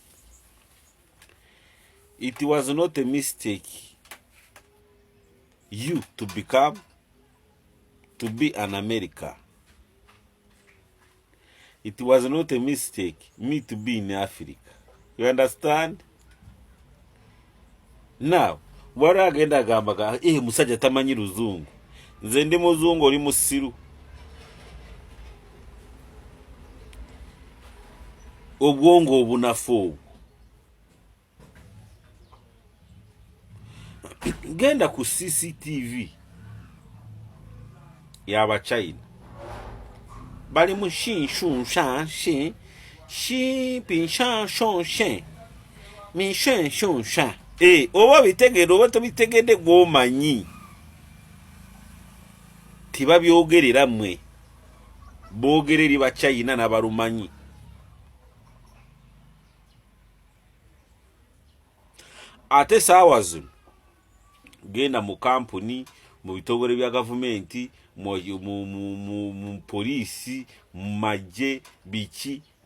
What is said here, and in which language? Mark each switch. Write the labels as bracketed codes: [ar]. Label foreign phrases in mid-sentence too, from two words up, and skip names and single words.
[en] It was not a mistake you to become to be an America. It was not a mistake me to be in Africa. You understand? [lg] Now, wara agenda gambaga, musajja tamanyi luzungu. Nze ndi muzungu oli musiru. Obwongo obunafu. Genda ku CCTV yaba China. Bali mu shin shun shan shin shi pin shan shon shin mi shan shon shan. Oba bitegere oba tobitegedde gwomanyi. Tibabyogerera mmwe. Boogereri ba China n'abalumanyi. Ate saawa zino genda mu kampuni, mu bitongole bya gavumenti, mu polisi, mu magye, biki.